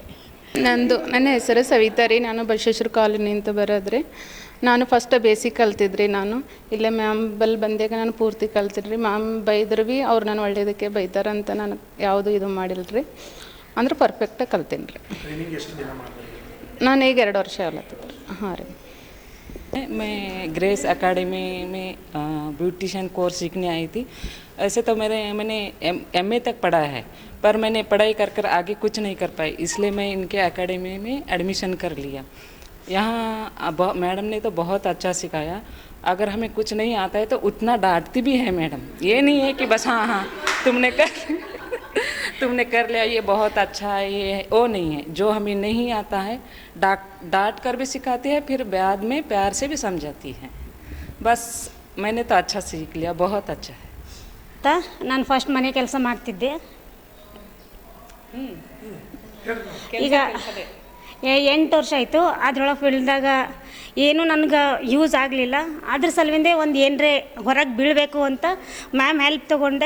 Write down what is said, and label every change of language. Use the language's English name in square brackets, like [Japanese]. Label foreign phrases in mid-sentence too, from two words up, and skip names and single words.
[Kannada] ನನ್ನ ಹೆಸರು ಸವಿತಾ ರೀ. ನಾನು ಬಸವೇಶ್ವರ ಕಾಲೋನಿ ಅಂತ ಬರೋದ್ರಿ. ನಾನು ಫಸ್ಟ್ ಬೇಸಿಕ್ ಕಲ್ತಿದ್ರಿ. ನಾನು ಇಲ್ಲೇ ಮ್ಯಾಮ್ ಬಲ್ಲಿ ಬಂದಾಗ ನಾನು ಪೂರ್ತಿ ಕಲ್ತಿದ್ರಿ. ಮ್ಯಾಮ್ ಬೈದ್ರು ಭೀ ಅವ್ರು ನಾನು ಒಳ್ಳೇದಕ್ಕೆ ಬೈತಾರಂತ ನಾನು ಯಾವುದು ಇದು ಮಾಡಿಲ್ಲ ರೀ. ಅಂದ್ರೆ ಪರ್ಫೆಕ್ಟಾಗಿ ಕಲ್ತೀನಿ ರೀ. ನಾನು ಈಗ 2 ವರ್ಷ ಆಗ್ಲತ್ತಿದ್ರಿ. ಹಾಂ ರೀ. [Hindi] मैं ग्रेस एकेडमी में [English] beautician course [Hindi] सीखने आई थी. ऐसे तो मैंने MA तक पढ़ा है, पर मैंने पढ़ाई कर आगे कुछ नहीं कर पाई, इसलिए मैं इनके एकेडमी में एडमिशन कर लिया. यहाँ मैडम ने तो बहुत अच्छा सिखाया. अगर हमें कुछ नहीं आता है तो उतना डांटती भी है मैडम. ये नहीं है कि बस हाँ तुमने कर लिया, ये बहुत अच्छा है, ये वो नहीं है. जो हमें नहीं आता है डांट कर भी सिखाती है, फिर बाद में प्यार से भी समझाती है. बस मैंने तो अच्छा सीख लिया, बहुत अच्छा है. [Kannada] ನಾನು ಫಸ್ಟ್ ಮನೆ ಕೆಲಸ ಮಾಡ್ತಿದ್ದೆ. ಈಗ 8 ವರ್ಷ ಆಯಿತು. ಅದ್ರೊಳಗೆ ಫೀಲ್ಡ್ದಾಗ ಏನು ನನಗೆ ಯೂಸ್ ಆಗಲಿಲ್ಲ. ಅದ್ರ ಸಲುವಿಂದೆ ಒಂದು ಏನರೇ ಹೊರಗೆ ಬೀಳಬೇಕು ಅಂತ ಮ್ಯಾಮ್ ಹೆಲ್ಪ್ ತೊಗೊಂಡೆ.